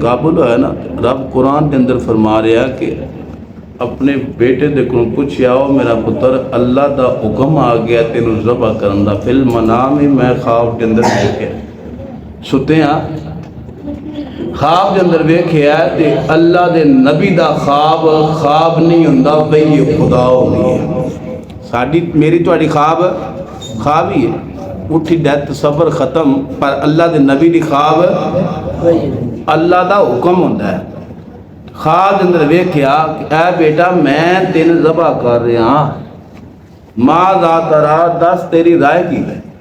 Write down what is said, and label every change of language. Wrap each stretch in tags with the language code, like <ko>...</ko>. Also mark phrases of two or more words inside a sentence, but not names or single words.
<pa>قابل ہویا نا, رب قرآن دے اندر فرما رہا کہ اپنے بیٹے دے کو پوچھیا او میرا پتر اللہ دا حکم آ گیا تینوں ذبح کرن دا,</pa> <ar>فل منام</ar> <pa>میں خواب دے اندر دیکھیا ستے ہاں خواب دے اندر ویکھیا تے اللہ دے نبی دا خواب نہیں ہوندا بھئی خدا ہونی ہے. ساڈی میری تہاڈی خواب ہی ہے, اٹھی ڈیتھ صبر ختم, پر اللہ دے نبی دی خواب اللہ دا حکم ہوندا ہے. خواب دے اندر ویکھیا کہ اے بیٹا میں تینوں ذبح کر رہا ہاں,</pa> <ar>ماذا ترا,</ar> <pa>دس تیری رائے کی ہے.</pa>